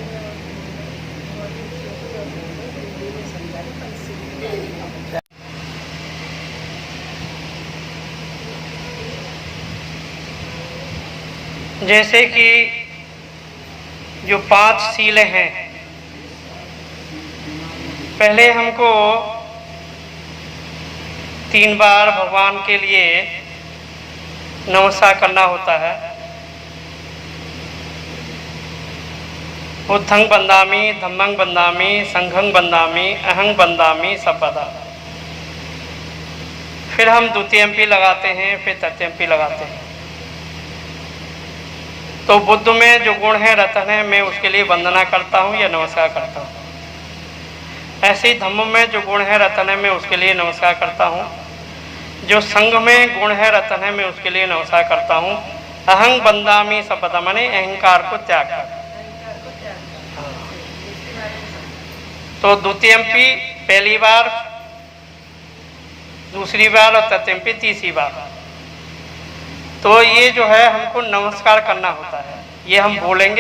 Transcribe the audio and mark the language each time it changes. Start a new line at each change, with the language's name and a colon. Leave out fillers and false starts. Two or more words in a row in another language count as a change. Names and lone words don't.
Hindi: जैसे कि जो 5 सीलें हैं, पहले हमको 3 बार भगवान के लिए नमस्कार करना होता है।
Pali: बुद्धं वंदामि, धम्मं वंदामि, संघं वंदामि, अहं वंदामि सर्वदा।
Hindi: फिर हम द्वितीयम्पी लगाते हैं, फिर तृतीयम्पी लगाते हैं। तो बुद्ध में जो गुण है, रतन है, मैं उसके लिए वंदना करता हूँ या नमस्कार करता हूँ। ऐसे ही धम्म में जो गुण है, रतन है, मैं उसके लिए नमस्कार करता हूँ। जो संघ में गुण है, रतन है, मैं उसके लिए नमस्कार करता हूँ।
Pali: अहं वंदामि सर्वदा,
Hindi: माने अहंकार को त्याग कर। तो द्वितीयम्पी पहली बार दूसरी बार और तृतीय पे तीसरी बार। तो ये जो है हमको नमस्कार करना होता है, ये हम बोलेंगे।